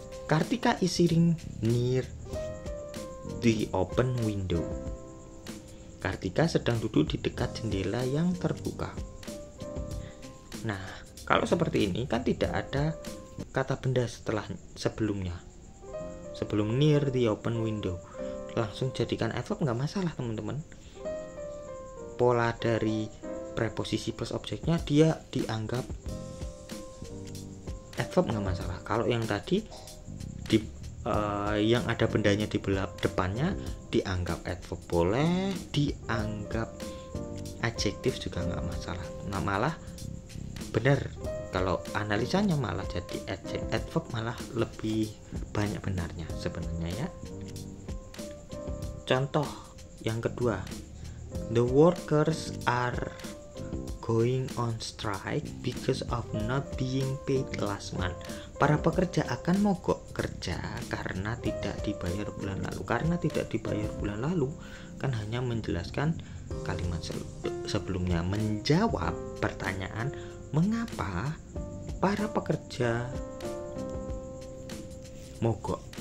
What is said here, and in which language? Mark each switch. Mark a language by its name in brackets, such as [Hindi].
[English] Kartika is sitting near the open window. [Indonesian] Kartika sedang duduk di dekat jendela yang terbuka. Nah, kalau seperti ini kan tidak ada kata benda sebelumnya. Sebelum [English] near the open window, [Indonesian] langsung jadikan adverb nggak masalah teman-teman. Pola dari preposisi plus objeknya dia dianggap adverb nggak masalah. Kalau yang tadi yang ada bendanya di depannya dianggap adverb boleh, dianggap adjektif juga nggak masalah. Nah, malah benar kalau analisanya malah jadi adverb malah lebih banyak benarnya sebenarnya ya. Contoh yang kedua, [English] the workers are going on strike because of not being paid last month. [Indonesian] Para pekerja akan mogok kerja karena tidak dibayar bulan lalu. Karena tidak dibayar bulan lalu kan hanya menjelaskan kalimat sebelumnya, menjawab pertanyaan mengapa para pekerja mogok.